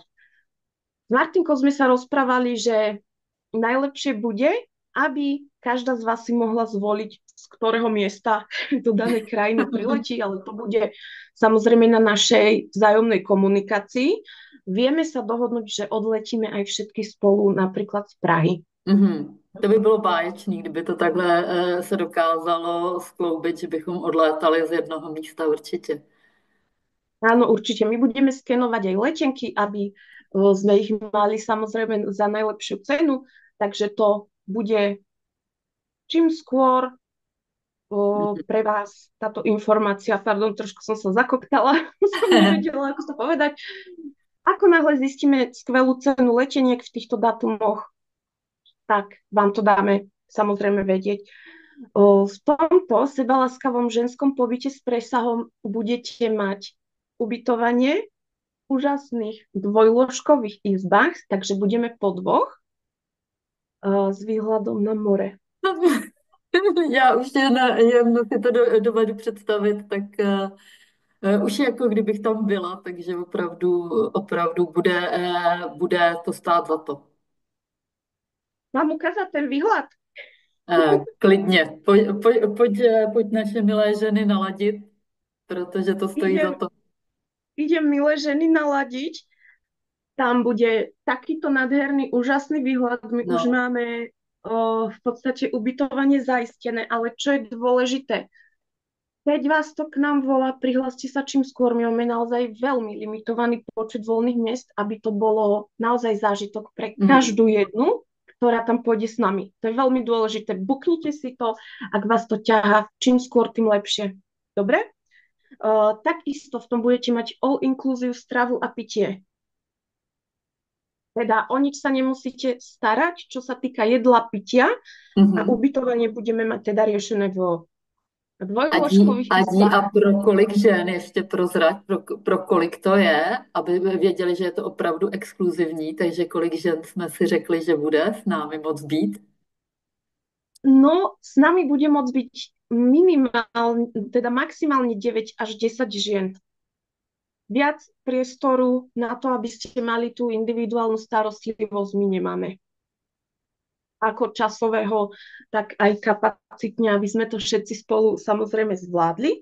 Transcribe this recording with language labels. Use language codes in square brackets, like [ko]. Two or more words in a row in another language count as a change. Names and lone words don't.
[sk] S Martinkou sme sa rozprávali, že najlepšie bude, aby každá z vás si mohla zvoliť, z ktorého miesta do danej krajiny priletí, ale to bude samozrejme na našej vzájomnej komunikácii. Vieme sa dohodnúť, že odletíme aj všetky spolu, napríklad z Prahy. Mm-hmm. [cs] To by bylo báječný, kdyby to takhle se dokázalo skloubit, že bychom odlétali z jednoho místa určitě. [sk] Áno, určite. My budeme skenovať aj letenky, aby sme ich mali samozrejme za najlepšiu cenu, takže to bude čím skôr pre vás táto informácia. Pardon, trošku som sa zakoktala, som nevedela, ako to povedať. Ako náhle zistíme skvelú cenu leteniek v týchto datumoch, tak vám to dáme samozrejme vedieť. V tomto sebaláskavom ženskom pobyte s presahom budete mať ubytovanie v úžasných dvojložkových izbách, takže budeme po dvoch s výhľadom na more. [cs] Já už jen si to dovedu představit, tak už jako kdybych tam byla, takže opravdu bude to stát za to. [sk] Mám ukázať ten výhľad? [cs] Klidně, pojď naše milé ženy naladit, protože to stojí za [sk] Idem, [cs] to. [sk] idem milé ženy naladiť. Tam bude takýto nádherný, úžasný výhľad. My už No. máme v podstate ubytovanie zaistené, ale čo je dôležité, keď vás to k nám volá, prihláste sa čím skôr. My máme naozaj veľmi limitovaný počet voľných miest, aby to bolo naozaj zážitok pre Mm. každú jednu, ktorá tam pôjde s nami. To je veľmi dôležité. Buknite si to, ak vás to ťahá, čím skôr, tým lepšie. Dobre? Takisto v tom budete mať all-inclusive stravu a pitie. Teda o nič sa nemusíte starať, čo sa týka jedla, pitia a Mhm. ubytovanie budeme mať teda riešené v dvojložkových [cs] A [sk] izbách. [cs] pro kolik žen ještě prozrať, pro kolik to je, aby věděli, že je to opravdu exkluzivní, takže kolik žen jsme si řekli, že bude s námi moc být. No, [sk] s nami bude môcť byť minimálne, teda maximálne 9 až 10 žien. Viac priestoru na to, aby ste mali tú individuálnu starostlivosť, my nemáme. Ako časového, tak aj kapacitne, aby sme to všetci spolu samozrejme zvládli.